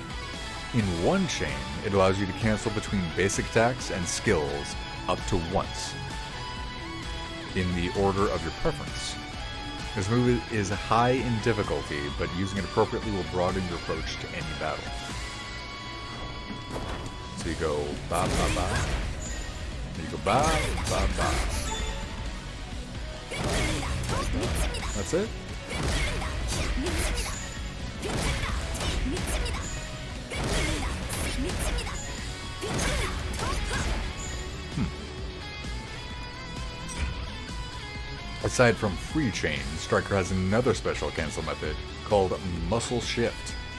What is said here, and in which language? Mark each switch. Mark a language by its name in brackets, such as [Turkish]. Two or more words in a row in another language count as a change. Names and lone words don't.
[English] In one chain, it allows you to cancel between basic attacks and skills up to once, in the order of your preference. This move is high in difficulty, but using it appropriately will broaden your approach to any battle. So you go ba ba ba, and you go ba ba ba. That's it? Aside from Free Chain, Striker has another special cancel method called Muscle Shift.